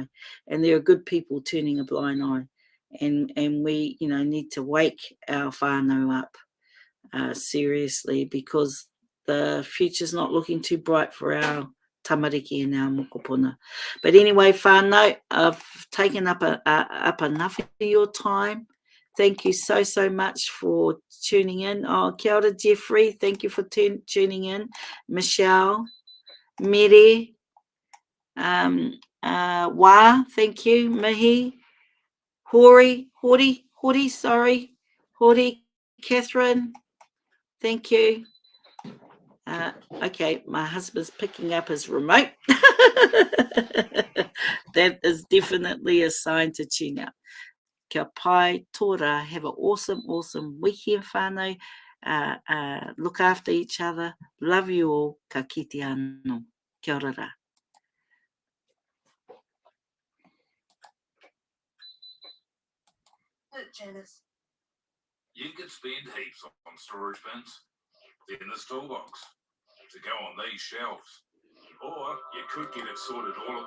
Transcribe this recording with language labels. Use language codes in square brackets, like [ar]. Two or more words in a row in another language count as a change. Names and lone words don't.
[en] And there are good people turning a blind eye. And we, need to wake our whānau up seriously, because the future's not looking too bright for our tamariki and our mokopuna. But anyway, whānau, I've taken up enough of your time. Thank you so much for tuning in. [mi] Oh, kia ora, [en] Jeffrey. Thank you for tuning in. Michelle, Mere, Wā, thank you. Mihi, Hori, Catherine, thank you. Okay, my husband's picking up his remote. That is definitely a sign to tune out. [mi] Kia pai tōra. [en] Have an awesome weekend, whānau. Look after each other. Love you all. [mi] Ka kite anō. Kia ora rā. [en] Janice. You could spend heaps on storage bins in this toolbox to go on these shelves. Or you could get it sorted all